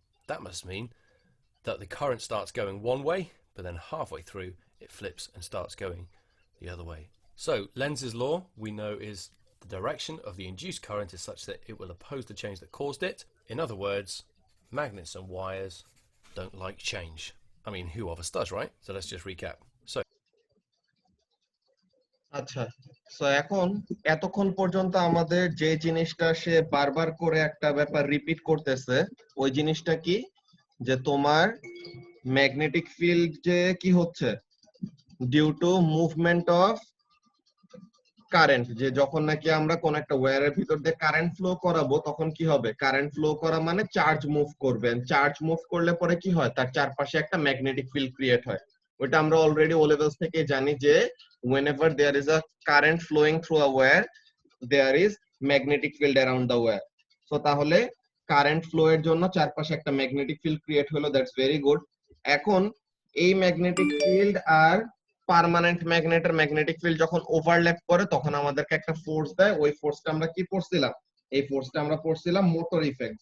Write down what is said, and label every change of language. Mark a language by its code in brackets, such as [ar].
[en] That must mean that the current starts going one way, but then halfway through it flips and starts going the other way. So Lenz's law, we know, is the direction of the induced current is such that it will oppose the change that caused it. In other words, magnets and wires don't like change. I mean, who of us does, right? So let's just recap. So [bn] আচ্ছা, so এখন এতক্ষণ পর্যন্ত আমাদের যে জিনিসটা সে বারবার করে একটা ব্যাপার রিপিট করতেছে, ওই জিনিসটা কি? যে তোমার ম্যাগনেটিক ফিল্ড যে কি হচ্ছে due to movement of current, যে যখন নাকি আমরা কোন একটা ওয়্যারের ভিতর দিয়ে কারেন্ট ফ্লো করাবো তখন কি হবে? কারেন্ট ফ্লো করা মানে চার্জ মুভ করবে, চার্জ মুভ করলে পরে কি হয়? তার চারপাশে একটা ম্যাগনেটিক ফিল্ড ক্রিয়েট হয়। ওটা আমরা অলরেডি ও লেভেলস থেকে জানি যে [en] whenever there is a current flowing through a wire there is magnetic field around the wire. [bn] So তাহলে কারেন্ট ফ্লো এর জন্য চারপাশে একটা ম্যাগনেটিক ফিল্ড ক্রিয়েট হলো, [en] That's very good. [bn] এখন এই ম্যাগনেটিক ফিল্ড আর পার্মানেন্ট ম্যাগনেটের ম্যাগনেটিক ফিল্ড যখন ওভারল্যাপ করে তখন আমাদেরকে একটা ফোর্স দেয়। ওই ফোর্সটা আমরা কি পড়ছিলাম? এই ফোর্সটা আমরা পড়ছিলাম মোটর ইফেক্ট।